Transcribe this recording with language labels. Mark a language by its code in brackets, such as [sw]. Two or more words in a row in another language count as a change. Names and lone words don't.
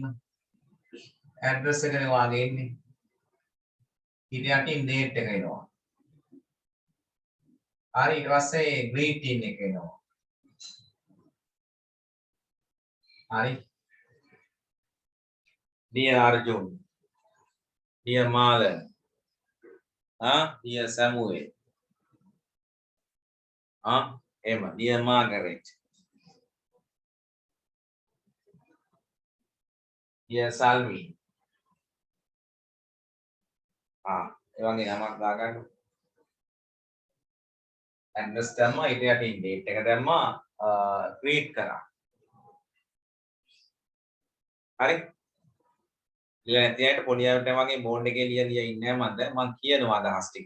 [si] ඇඩ්‍රස් එකනේ වාගේ එන්නේ. ඊට යටින් date එක එනවා. හරි ඊට පස්සේ greeting එක එනවා. [en] හරි Dear Arjun, dear Marlon, dear Samuel, Emma, dear Margaret, dear Salvi. [si] ඒ වගේ නමක් දාගන්න. ඇඩ්‍රස් දැම්මා ඊට යටින් date එක දැම්මා ක්‍රියේට් කරා. හරි? ලියලා නැති අයට පොඩි අයට වගේ බෝඩ් එකේ ලියලා ඉන්නේ මම දැන් කියනවා අදහස් ටිකක්.